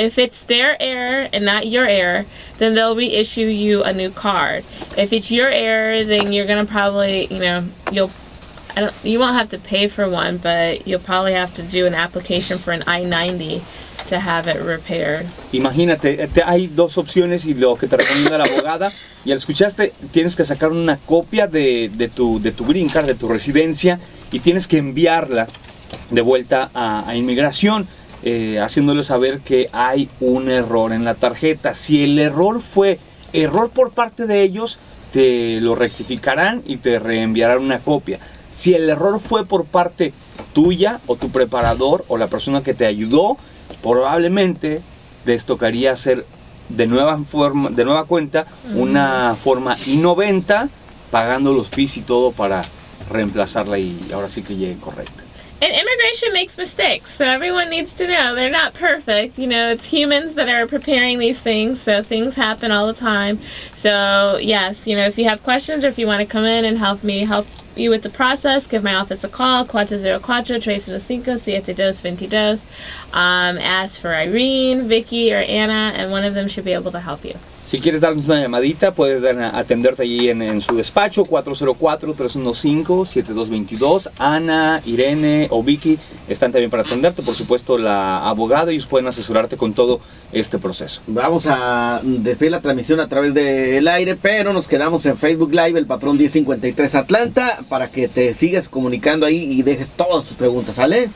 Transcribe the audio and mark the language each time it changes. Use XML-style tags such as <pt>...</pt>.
<en>If it's their error and not your error, then they'll reissue you a new card. If it's your error, then you're going to probably, you won't have to pay for one, but you'll probably have to do an application for an I-90 to have it repaired.</en> <es>Imagínate, hay dos opciones y lo que te recomienda la abogada, ya lo escuchaste, tienes que sacar una copia de tu green card, de tu residencia, y tienes que enviarla de vuelta a inmigración, haciéndole saber que hay un error en la tarjeta. Si el error fue error por parte de ellos, te lo rectificarán y te reenviarán una copia. Si el error fue por parte tuya o tu preparador o la persona que te ayudó, probablemente les tocaría hacer de nueva cuenta una forma I-90, pagando los fees y todo para reemplazarla y ahora sí que llegue correcta.</es> <en>And immigration makes mistakes, so everyone needs to know they're not perfect. It's humans that are preparing these things, so things happen all the time. So yes, if you have questions or if you want to come in and help you with the process, give my office a call, 404-315-7222. Ask for Irene, Vicky, or Anna, and one of them should be able to help you.</en> <es>Si quieres darnos una llamadita, puedes atenderte allí en su despacho, 404-315-7222. Ana, Irene o Vicky están también para atenderte. Por supuesto, la abogada, ellos pueden asesorarte con todo este proceso. Vamos a despedir la transmisión a través del aire, pero nos quedamos en Facebook Live, el Patrón 1053 Atlanta, para que te sigas comunicando ahí y dejes todas tus preguntas, ¿sale?</es>